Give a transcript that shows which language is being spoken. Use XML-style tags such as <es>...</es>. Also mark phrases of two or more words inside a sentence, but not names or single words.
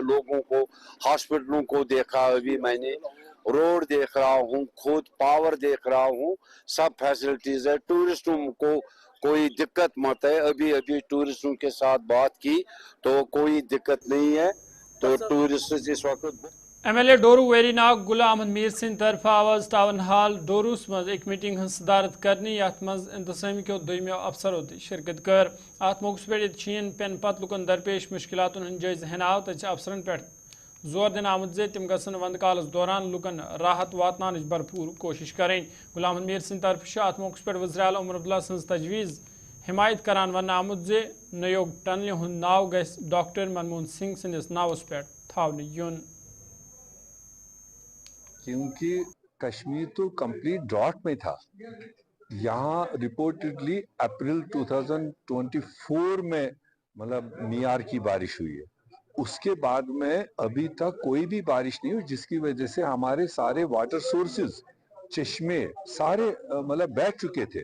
<hi>लोगों को, हॉस्पिटलों को देखा, अभी मैंने रोड देख रहा हूँ, खुद पावर देख रहा हूँ, सब फैसिलिटीज है। टूरिस्टों को कोई दिक्कत मत है। अभी टूरिस्टों के साथ बात की तो कोई दिक्कत नहीं है। तो टूरिस्ट इस वक्त</hi> <ks>MLA डोरू वेरीनाग गुलाम अहमद मीर सिंह तरफ आवाज टाउन हॉल डोरूस मज एक मीटिंग हज सदारत करनी यथ मज इंतजामी के दोमियो अफसरों शिरकत कर। अत मौके पे चीन पेन पत लुकन दरपेश मुश्किलातन हंद जायज़ हनाव तथ अफसरन पे जोर दिन आमुद जे तिम गसन वंद कालस दौरान लुकन राहत वातनान भरपूर कोशिश करें। गुलाम अहमद मीर सिंह तरफ अत मौके पे वज़ीर आला उमर अब्दुल्ला सज तजवीज़ हिमायत करान वन आमुद जे नयोग टनल हुंद नाव गस डॉक्टर मनमोहन सिंह सिंदिस नावस पे थावन युन।</ks> <hi>क्योंकि कश्मीर तो</hi> <en>complete drought</en> <hi>में था। यहाँ रिपोर्टेडली अप्रैल 2024 में मतलब नियार की बारिश हुई है, उसके बाद में अभी तक कोई भी बारिश नहीं हुई, जिसकी वजह से हमारे सारे</hi> <en>water sources,</en> <hi>चश्मे सारे मतलब बह चुके थे।</hi>